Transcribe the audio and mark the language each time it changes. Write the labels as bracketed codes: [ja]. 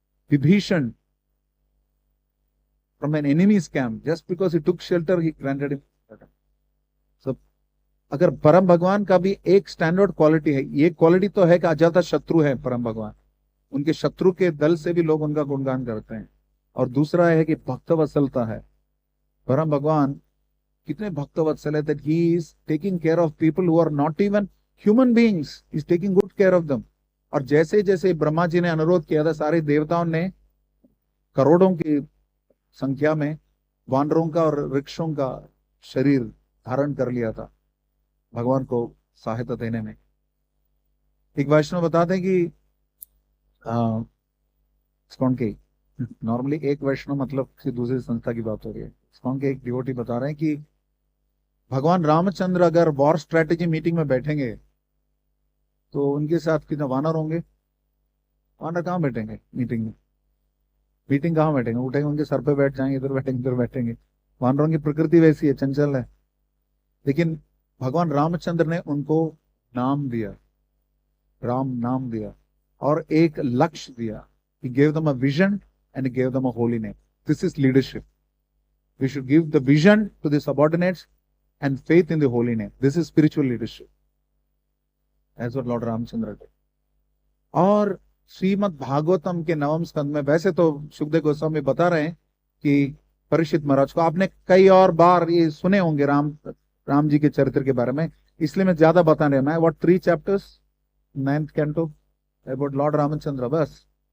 [en] Vibhishan from an enemy's camp, just because he took shelter, he granted him pardon. [hi] So, अगर परम भगवान का भी एक स्टैंडर्ड क्वालिटी है, ये क्वालिटी तो है कि अजाता शत्रु है परम भगवान, उनके शत्रु के दल से भी लोग उनका गुणगान करते हैं। और दूसरा है कि भक्त वत्सलता है। परम भगवान कितने भक्त वत्सल है, [en] that he is taking care of people who are not even human beings, he is taking good care of them। [hi] और जैसे जैसे ब्रह्मा जी ने अनुरोध किया था, सारे देवताओं ने करोड़ों की संख्या में वानरों का और वृक्षों का शरीर धारण कर लिया था भगवान को सहायता देने में। एक वैष्णव बताते हैं कि इस्कॉन के, नॉर्मली एक वैष्णव मतलब किसी दूसरी संस्था की बात हो रही है, इस्कॉन के एक डिवोटी बता रहे हैं कि भगवान रामचंद्र अगर वॉर स्ट्रेटेजी मीटिंग में बैठेंगे तो उनके साथ कितने वानर होंगे? वानर कहाँ बैठेंगे मीटिंग में? मीटिंग कहाँ बैठेंगे? उठेंगे, उनके सर पे बैठ जाएंगे, इधर बैठेंगे, इधर बैठेंगे। वानरों की प्रकृति वैसी है, चंचल है। लेकिन भगवान रामचंद्र ने उनको नाम दिया, राम नाम दिया, और एक लक्ष्य दिया। [en] He gave them a vision and he gave them a holy name. This is leadership. We should give the vision to the subordinates and faith in the holy name. This is spiritual leadership. As what Lord Ramchandra did. [hi] और श्रीमद् भागवतम के 9वें स्कंद में, वैसे तो सुखदेव गोस्वामी बता रहे हैं कि परीक्षित महाराज को आपने कई और बार ये सुने होंगे राम जी के चरित्र के बारे में, इसलिए मैं ज्यादा बता रहा मैं। [en] What 3 chapters, 9th canto about lord Ramachandra, बस।